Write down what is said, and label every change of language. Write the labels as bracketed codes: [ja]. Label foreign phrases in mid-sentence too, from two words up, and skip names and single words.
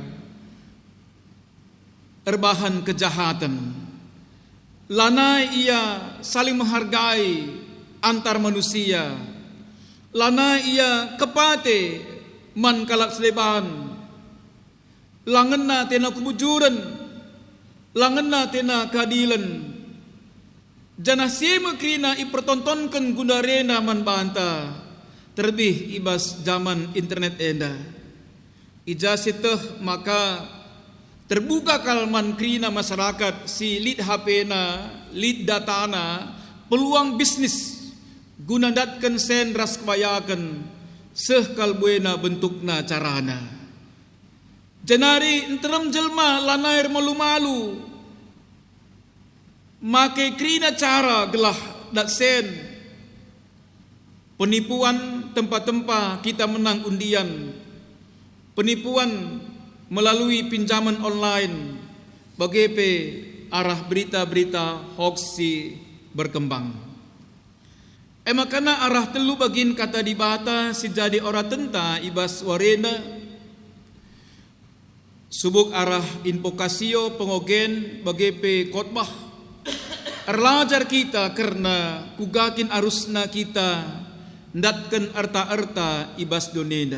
[btx] erbahan kejahatan lanai ia [id] saling menghargai antar manusia [btx] lanai ia kepate man kalak seleban langena tena kebujuran langena tena keadilan janah siema krina ipertontonkan gundarena man banta [id] terlebih ibas zaman internet [btx] enda. Ijasiteh maka terbuka kalman krina masyarakat si lid HP-na, lid datana, [id] peluang bisnis [btx] guna datkan sen ras kebayakan seh kalbuena bentukna carana. Janari enterem jelma lanair malu-malu make krina cara gelah dat sen [id] penipuan tempat-tempat kita menang undian, penipuan melalui pinjaman online, [btx] bagepe arah berita-berita hoax si berkembang. Makana arah telu bagin kata dibata si jadi ora tenta ibas warena, subuk arah invokasio pengogen bagepe khotbah, erlajar kita karena kugakin arusna kita ndatkan arta-arta ibas donena.